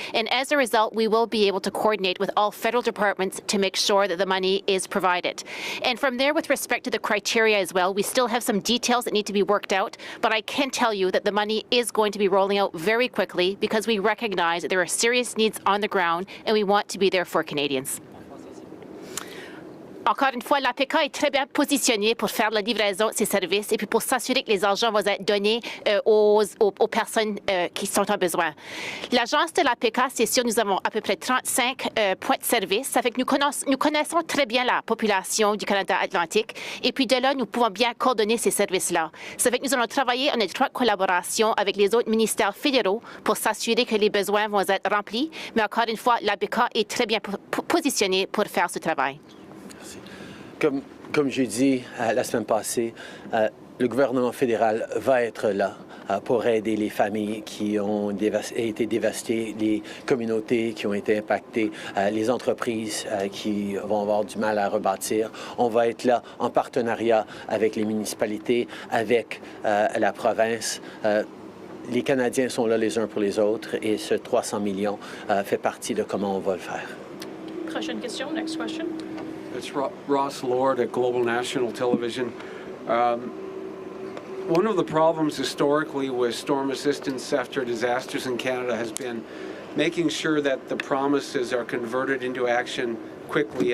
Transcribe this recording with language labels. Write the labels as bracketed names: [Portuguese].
[English] And as a result, we will be able to coordinate with all federal departments to make sure that the money is provided. And from there, with respect to the criteria as well, we still have some details that need to be worked out. But I can tell you that the money is going to be rolling out very quickly, because we recognize that there are serious needs on the ground, and we want to be there for Canadians. [French] Encore une fois, l'APK est très bien positionnée pour faire la livraison de ses services et puis pour s'assurer que les argents vont être donnés aux personnes qui sont en besoin. L'agence de l'APK, c'est sûr, nous avons à peu près 35 points de service. Ça fait que nous connaissons très bien la population du Canada Atlantique et puis de là, nous pouvons bien coordonner ces services-là. Ça fait que nous allons travailler en étroite collaboration avec les autres ministères fédéraux pour s'assurer que les besoins vont être remplis. Mais encore une fois, l'APK est très bien positionnée pour faire ce travail. Comme j'ai dit la semaine passée, le gouvernement fédéral va être là pour aider les familles qui ont été dévastées, les communautés qui ont été impactées, les entreprises qui vont avoir du mal à rebâtir. On va être là en partenariat avec les municipalités, avec la province. Les Canadiens sont là les uns pour les autres et ce 300 millions fait partie de comment on va le faire. Prochaine question, [English] next question. It's Ross Lord at Global National Television. One of the problems historically with storm assistance after disasters in Canada has been making sure that the promises are converted into action quickly.